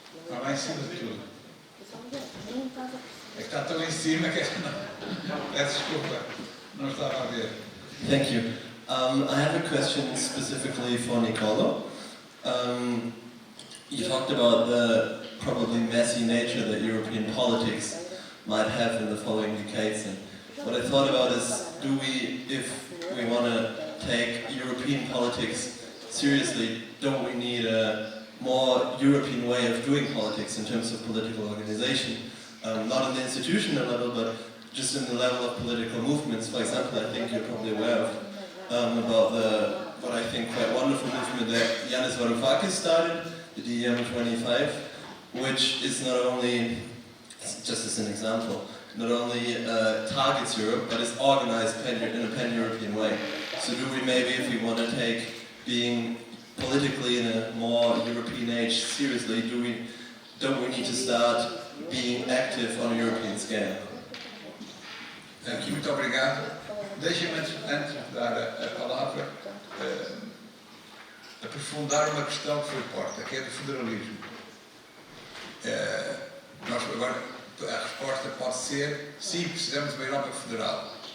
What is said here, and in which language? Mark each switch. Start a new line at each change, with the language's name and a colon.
Portuguese: Lá em cima de tudo. É que está tão em cima que não. Peço desculpa, não estava a ver.
English: Thank you. I have a question specifically for Nicolo. You talked about the probably messy nature that European politics might have in the following decades. And what I thought about is, if we want to take European politics seriously, don't we need a more European way of doing politics in terms of political organization? Not on the institutional level, but just in the level of political movements. For example, I think you're probably aware of about what I think quite wonderful movement that Yanis Varoufakis started, the DiEM25, which is not only, just as an example, not only targets Europe, but is organized in a pan-European way. So do we maybe, if we want to take being politically in a more European age seriously, don't we need to start being active on a European scale?
Portuguese: Muito obrigado. Deixem-me, antes de dar a palavra, aprofundar uma questão que foi posta, que é do federalismo. Nós agora, a resposta pode ser, sim, precisamos de uma Europa federal.